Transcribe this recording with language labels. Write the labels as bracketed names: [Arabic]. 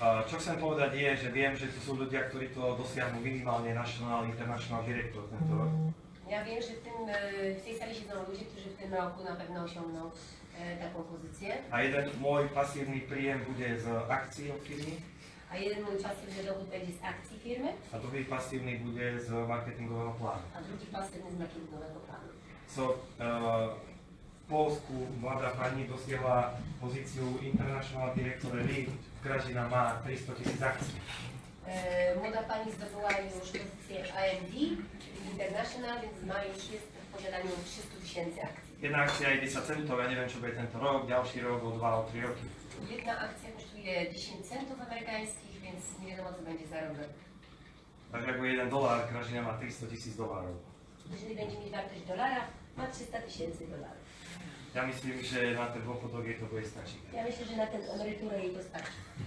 [Slovak] Čo chcem povedať je, že viem, že to sú ľudia, ktorí to dosiahnu minimálne National International Director tento rok. [Polish] Ja wiem, że w tej sali siedzą ludzie, którzy w tym roku na pewno osiągną taką pozycję. [Slovak] A jeden môj pasívny príjem bude z akcií od firmy. [Polish] A jeden mój pasywny dochód będzie z akcji firmy, [Slovak] A druhý pasívny bude z marketingového plánu. [Polish] a drugi pasywny z marketingowego planu. [Slovak] So, v Polsku mladá pani dosiahla pozíciu International Director Lead, Gražina má 300 000 akcií. [Polish] Młoda pani zdobyła już pozycję AMD International, więc jest w posiadaniu 300 000 akcji. [Slovak] Jedna akcia je 10 centov, ja neviem, čo bude tento rok, ďalší rok o 2 o 3 roky. [Polish] Jedna akcja kosztuje 10 centów amerykańskich, więc nie wiadomo co będzie za rok. [Slovak] Takže ak bude $1, Gražina má 300 000 $. [Polish] Jeżeli będzie mieć wartość dolara, ma 300 000 dolarów. [Slovak] Ja myslím, že na ten dôchodok jej to bude stačiť. [Polish] Ja myślę, że na tę emeryturę jej to starczy.